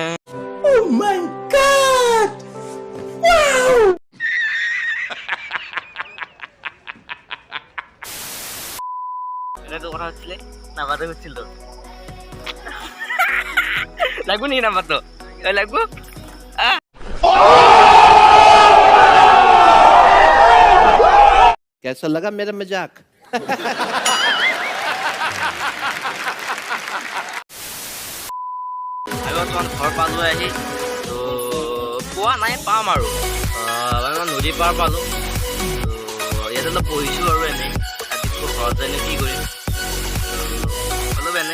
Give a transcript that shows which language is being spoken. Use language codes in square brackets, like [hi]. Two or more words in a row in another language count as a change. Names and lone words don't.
[en] Oh my God! Wow! [as] এনেটো কথা হচ্ছিলে, নাম্বাৰটো হচ্ছিল তো লাগবো নেকি নাম্বাৰটো? লাগবো। [hi] कैसा लगा मेरा मजाक? [as] ঘৰ পালোঁ আহি, তো পোৱা নাই, পাম আৰু নদী পাৰ পালোঁ। তো ইয়াতে অলপ বহিছোঁ আৰু এনেই, ৰাতিপুৱা ঘৰত যাইনো কি কৰিম, অলপ এনেই বহিছোঁ।